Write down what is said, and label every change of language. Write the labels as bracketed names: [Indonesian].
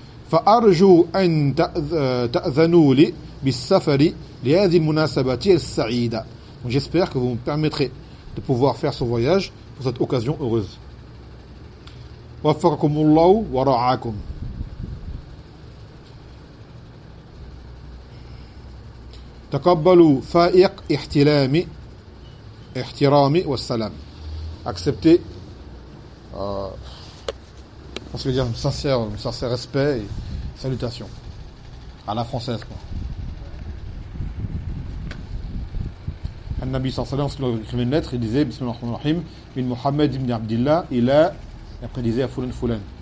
[Arabic] فأرجو أن تأذنوا لي بالسفر لهذه المناسبة السعيدة. [French] Donc j'espère que vous me permettrez de pouvoir faire ce voyage pour cette occasion heureuse. [Arabic] وفقكم الله ورعاكم. تقبلوا فائق احترامي احترامي والسلام. [French] Acceptez parce que dire un sincère respect et salutation à la française quoi. Le Nabi [Arabic] sallallahu alayhi wa sallam [French] écrivait une lettre, il disait [Arabic] bismillah ar-rahman ar-rahim min Muhammad ibn Abdullah ila. [French] Et après, il disait à Foulen.